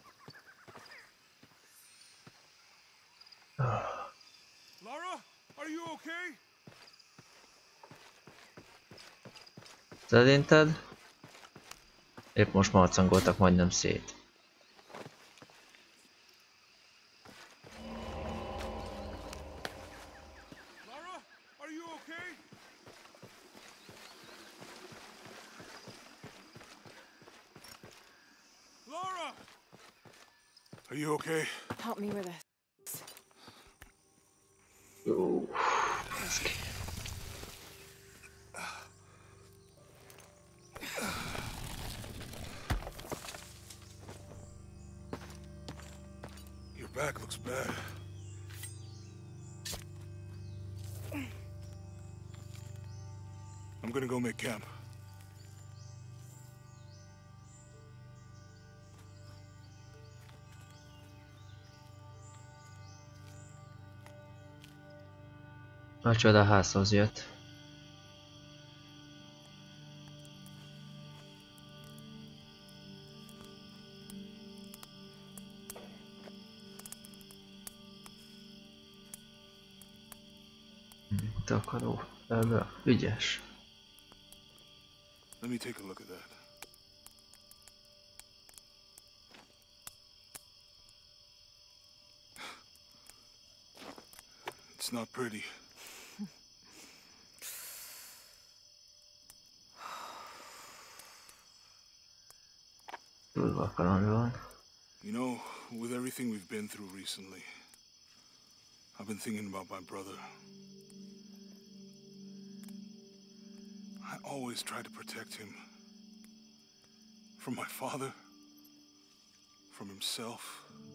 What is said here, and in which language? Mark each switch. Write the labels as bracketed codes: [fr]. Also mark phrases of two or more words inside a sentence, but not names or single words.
[en] Lara, are you okay? [hu] Szerinted? Épp most marcangoltak majdnem szét. [en] Lara, are you okay? Lara! Are you okay? Help me with this. [hu] Jó. [en] Your back looks bad. I'm gonna go make camp. [hu] A csoda házhoz jött. Takaró. Ebbe ügyes. [en] Let me take a look at that. It's not pretty. [hu] Durva kaland van. [en] You know, with everything we've been through recently, I've been thinking about my brother. I always tried to protect him. From my father. From himself.